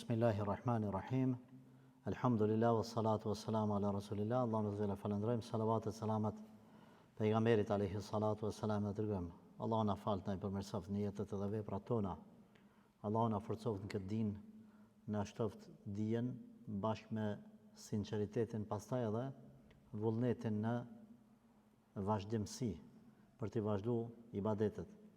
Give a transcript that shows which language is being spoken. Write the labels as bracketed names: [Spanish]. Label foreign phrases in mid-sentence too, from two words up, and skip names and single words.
[Arabic] بسم الله الرحمن الرحيم الحمد لله والصلاة والسلام على رسول الله. [Albanian] Allahumma zela falendrojmë, salavat e salamat pejgamberit [Arabic] عليه الصلاة والسلام [Albanian] në dërgëm. Allah na falt na i përmirësoft në jetët edhe veprat tona. Allah na forcoft në këtë din, na shtoft dijen bashkë me sinqeritetin, pastaj edhe vullnetin në vazhdimsi për të vazhduar ibadetet.